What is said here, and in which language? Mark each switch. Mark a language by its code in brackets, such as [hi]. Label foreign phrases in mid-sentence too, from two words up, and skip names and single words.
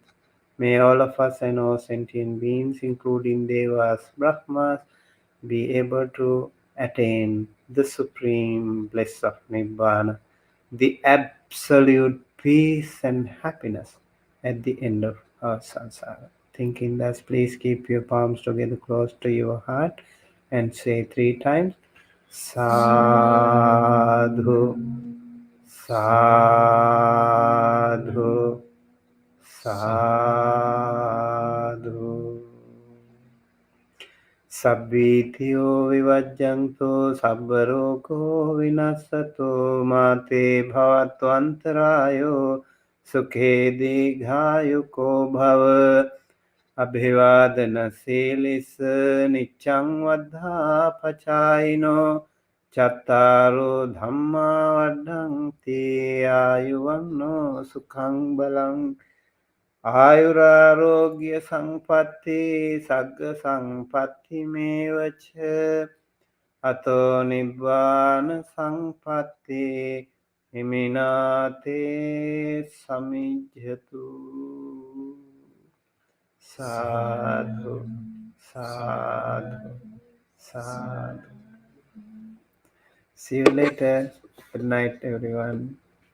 [en] May all of us and all sentient beings, including Devas, Brahmas, be able to attain the supreme bliss of Nibbana, the absolute peace and happiness at the end of our samsara. Thinking that, please keep your palms together close to your heart and say 3 times, [pi] Sadhu, Sadhu, Sadhu. Sabbitiyo vivajjanto sabbaroko vinassato mate bhavatvantarayo sukhe digayuko bhava abhivadanaselis nityang vaddhapachayino chattaro dhamma vaddhanti ayuvanno sukhang balang आयुरारोग्य संपत्ति सग्ग संपत्ति में वच अतो निब्बान संपत्ति इमिनाते समिज्जतु साधु साधु साधु. [en] See you later. Good night, everyone.